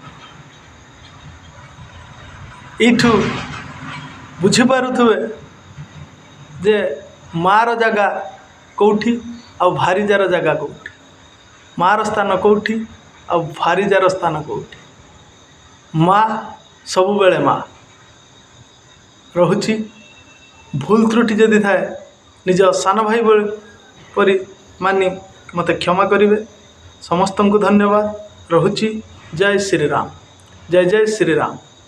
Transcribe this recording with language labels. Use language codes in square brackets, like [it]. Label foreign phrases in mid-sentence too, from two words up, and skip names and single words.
[or] ଇଠୁ ବୁଝିପାରୁବେ ଜେ ମାର ଜଗହ କୌଟି ଆ ଭାରୀଜାର ଜଗହ କୌଟି ମାର ସ୍ଥାନ କୌଟି ଆ ଭାରୀଜାର ସ୍ଥାନ କୌଟି ମାଁ ସବୁବେଳେ ମାଁ ରହୁଚି ଭୁଲ ତ୍ରୁଟି ଯଦି ଥାଏ ନିଜ ସାନ ଭାଇ ପରି ମାନି ମତେ କ୍ଷମା କରିବେ ସମସ୍ତ କୋ ଧନ୍ୟବାଦ ରହୁଚି ଜୟ ଶ୍ରୀ ରାମ ଜୟ ଜୟ ଶ୍ରୀ ରାମ।